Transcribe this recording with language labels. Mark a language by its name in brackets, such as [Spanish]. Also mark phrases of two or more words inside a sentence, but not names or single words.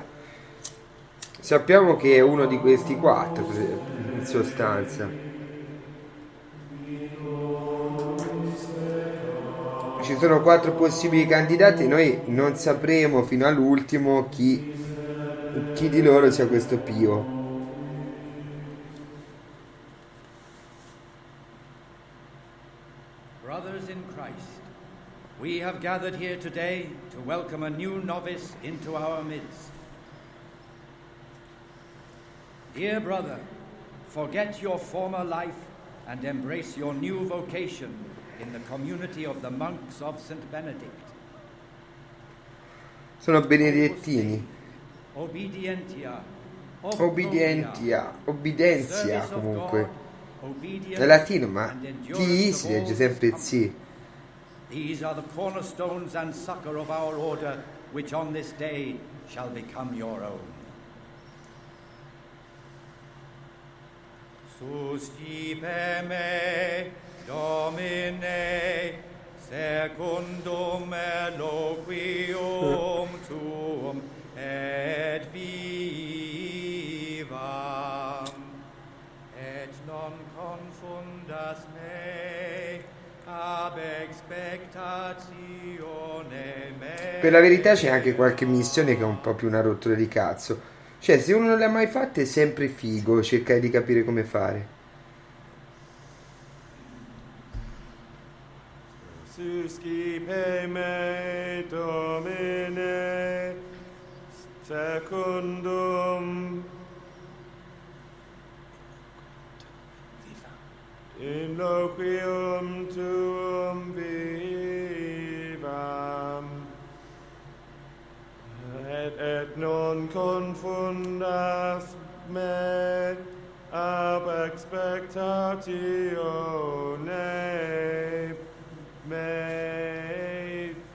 [Italian] Sappiamo che è uno di questi quattro, in sostanza. Ci sono 4 possibili candidati e noi non sapremo fino all'ultimo chi di loro sia questo Pio. [English] Brothers in Christ, we have gathered here today to welcome a new novice into our midst. Dear brother, forget your former life and embrace your new vocation in the community of the monks of St. Benedict. [Italian] Sono benedettini. [Latin] Obedientia. [Italian] Obbedenzia comunque. È latino, ma T si legge sempre Z. [English] These are the cornerstones and succor of our order, which on this day shall become your own. [Latin] Suscipe me, Domine, secundum eloquium tuum et vivam, et non confundas me ab expectatione me. [Italian] Per la verità c'è anche qualche missione che è un po' più una rottura di cazzo. Cioè, se uno non le ha mai fatte è sempre figo cercare di capire come fare. [Latin] Suscipe me, Domine, secundum eloquium tuum vivam, et non confundas me ab expectatione me.